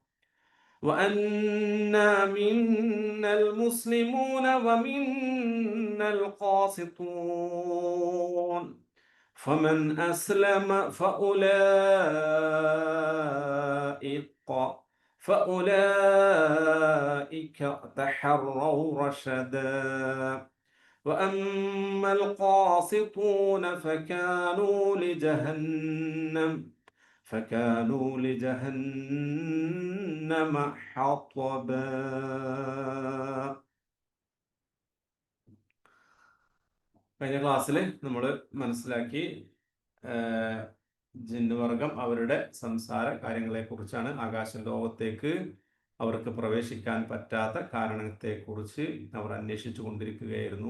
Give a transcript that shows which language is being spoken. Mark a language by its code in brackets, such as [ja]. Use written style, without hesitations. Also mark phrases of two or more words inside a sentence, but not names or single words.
[ar] وأنا منا المسلمون ومنا القاسطون فمن أسلم فأولئك تحروا رشدا وأما القاسطون فكانوا لجهنم حطبا. [ml] കഴിഞ്ഞ ക്ലാസ്സിൽ നമ്മൾ മനസ്സിലാക്കി ജിന്നുവർഗം അവരുടെ സംസാര കാര്യങ്ങളെക്കുറിച്ചാണ്. ആകാശ ലോകത്തേക്ക് അവർക്ക് പ്രവേശിക്കാൻ പറ്റാത്ത കാരണത്തെക്കുറിച്ച് അവർ അന്വേഷിച്ചു കൊണ്ടിരിക്കുകയായിരുന്നു.